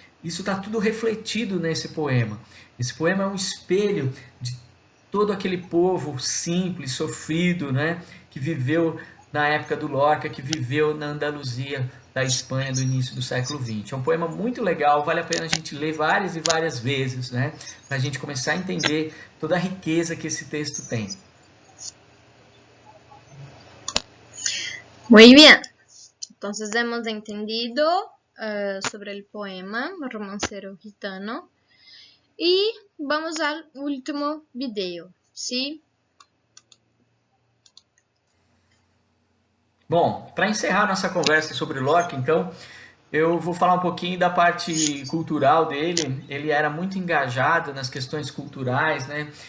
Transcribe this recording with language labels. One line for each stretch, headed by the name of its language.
Portuguese: Isso está tudo refletido nesse poema. Esse poema é um espelho de todo aquele povo simples, sofrido, né, que viveu na época do Lorca, que viveu na Andaluzia da Espanha do início do século XX. É um poema muito legal, vale a pena a gente ler várias e várias vezes, né, para a gente começar a entender toda a riqueza que esse texto tem.
Spanish: Muy bien. Entonces hemos entendido sobre el poema Romancero Gitano.
Portuguese: E vamos ao último vídeo, sim? Bom, para encerrar nossa conversa sobre o Lorca, então, eu vou falar um pouquinho da parte cultural dele. Ele era muito engajado nas questões culturais, né?